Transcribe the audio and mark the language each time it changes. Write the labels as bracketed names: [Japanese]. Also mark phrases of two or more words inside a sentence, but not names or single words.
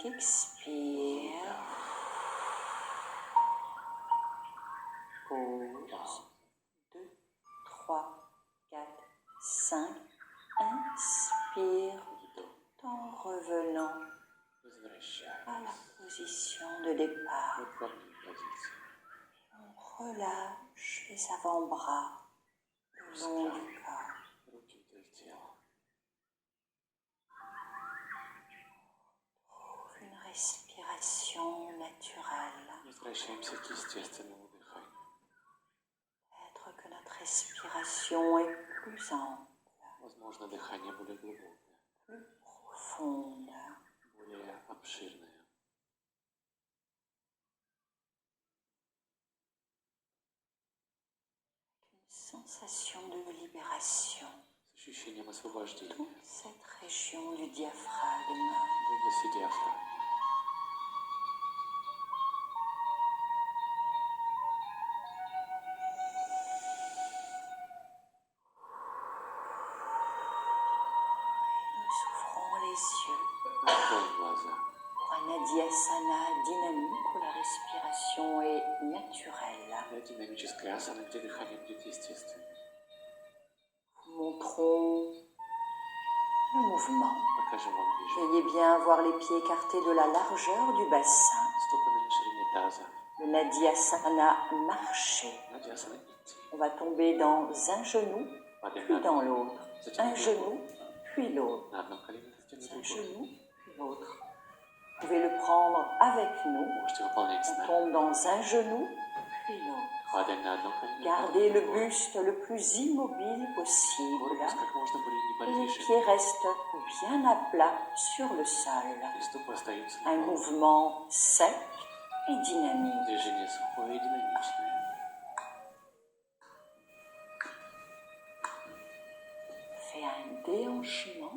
[French] Expire. Pause. [Russian] Пауза. 2, 3, 4, 5. [French] Inspire. [Russian] Вдох. [French] En revenant à la [Russian] Возвращаемся. [French] position de départ. [Russian] В исходную позицию. [French] On relâche les avant-bras le long du corps. [Russian] Руки вдоль тела. [French] Trouve une respiration naturelle. [Russian] Возвращаемся к естественному дыханию. [French] Peut-être que notre respiration est plus ample, [Russian] Возможно, дыхание более глубокое, [French] plus profonde. [Russian] более обширное. [French] Une sensation de libération. [Russian] С ощущением освобождения. [French] Toute cette région du diaphragme. [Russian] В области диафрагмы. [French] Nous ouvrons les yeux [Russian] Закроем глаза. [French] pour un Adhyasana dynamique où la respiration est naturelle. [Russian] Для динамической асаны, где дыхание будет естественным. [French] Nous montrons le mouvement. [Russian] Покажем вам движение. [French] Veuillez bien voir les pieds écartés de la largeur du bassin. [Russian] Стопы на ширине таза. [French] Le Nadyasana marcher. [Russian] Надясана идти. [French] On va tomber dans un genou, [Russian] Падаем [French] puis [Russian] на [French] dans l'autre. [Russian] затем [French] Un genou, puis l'autre. [Russian] на одном колене, затем на [French] Un [Russian] другом. [French] genou, puis l'autre. Vous pouvez le prendre avec nous. [Russian] Можете выполнять с [French] On [Russian] нами. [French] tombe dans un genou, puis l'autre. [Russian] Падаем на одно колено. [French] Gardez le buste le plus immobile possible. [Russian] Корпус как можно более [French] Et les [Russian] неподвижен. [French] pieds restent bien à plat sur le sol. [Russian] И стопы остаются [French] Un [Russian] на полу. [French] mouvement sec et dynamique. [Russian] Движение сухое и динамичное. [French] Fait un déhanchement.